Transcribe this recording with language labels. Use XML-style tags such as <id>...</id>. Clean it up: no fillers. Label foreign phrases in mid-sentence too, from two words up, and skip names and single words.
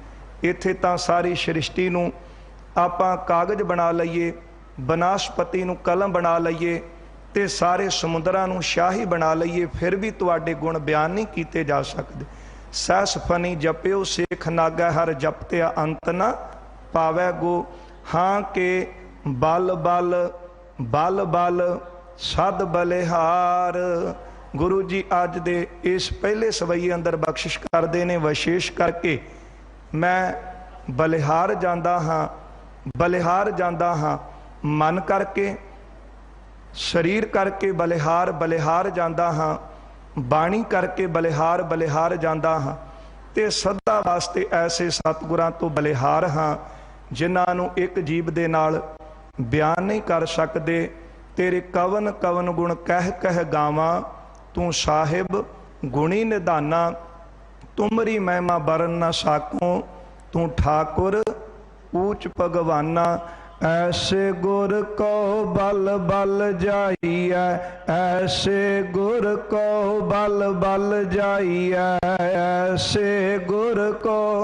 <pa>ਇੱਥੇ ਤਾਂ ਸਾਰੀ ਸ੍ਰਿਸ਼ਟੀ ਨੂੰ ਆਪਾਂ ਕਾਗਜ਼ ਬਣਾ ਲਈਏ, ਬਨਸਪਤੀ ਨੂੰ ਕਲਮ ਬਣਾ ਲਈਏ, ਤੇ ਸਾਰੇ ਸਮੁੰਦਰਾਂ ਨੂੰ ਸ਼ਾਹੀ ਬਣਾ ਲਈਏ, ਫਿਰ ਭੀ ਤੁਹਾਡੇ ਗੁਣ ਬਿਆਨ ਨਹੀਂ ਕੀਤੇ ਜਾ ਸਕਦੇ। ਸਹਸ ਫਨੀ ਜਪਿਓ ਸੇਖ ਨਾਗਾ, ਹਰਿ ਜਪਤਿਆ ਅੰਤੁ ਨ ਪਾਵੈਗੋ। ਹਾਂ ਕੇ ਬਲ ਬਲ ਬਲ ਬਲ ਸਦ ਬਲਿਹਾਰ। ਗੁਰੂ ਜੀ ਅੱਜ ਦੇ ਇਸ ਪਹਿਲੇ ਸਵੈਯੇ ਅੰਦਰ ਬਖ਼ਸ਼ਿਸ਼ ਕਰਤੇ ਹੈਂ, ਵਿਸ਼ੇਸ਼ ਕਰਕੇ ਮੈਂ ਬਲਿਹਾਰ ਜਾਤਾ ਹਾਂ, ਬਲਿਹਾਰ ਜਾਤਾ ਹਾਂ। ਮਨ ਕਰਕੇ ਸਰੀਰ ਕਰਕੇ ਬਲਿਹਾਰ ਬਲਿਹਾਰ ਜਾਤਾ ਹਾਂ, ਬਾਣੀ ਕਰਕੇ ਬਲਿਹਾਰ ਬਲਿਹਾਰ ਜਾਤਾ ਹਾਂ। ਤੇ ਸਦਾ ਵਾਸਤੇ ਐਸੇ ਸਤਿਗੁਰਾਂ ਤੋ ਬਲਿਹਾਰ ਹਾਂ, ਜਿਨ੍ਹਾਂ ਨੂੰ ਇਕ ਜੀਵ ਦੇ ਨਾਲ ਬਿਆਨ ਨਹੀਂ ਕਰ ਸਕਤੇ। ਤੇਰੇ ਕਵਨ ਕਵਨ ਗੁਣ ਕਹਿ ਕਹਿ ਗਾਵਾ, ਤੂ ਸਾਹਿਬ ਗੁਣੀ ਨਿਧਾਨਾ। ਤੁਮਰੀ ਮਹਿਮਾ ਬਰਨਿ ਨ ਸਾਕਉ, ਤੂ ਠਾਕੁਰ ਊਚ ਭਗਵਾਨਾ। ਐਸੇ ਗੁਰ ਕਉ ਬਲਿ ਬਲਿ ਜਾਈਐ, ਐਸੇ ਗੁਰ ਕਉ ਬਲਿ ਬਲਿ ਜਾਈਐ, ਐਸੇ ਗੁਰ ਕਉ।</pa>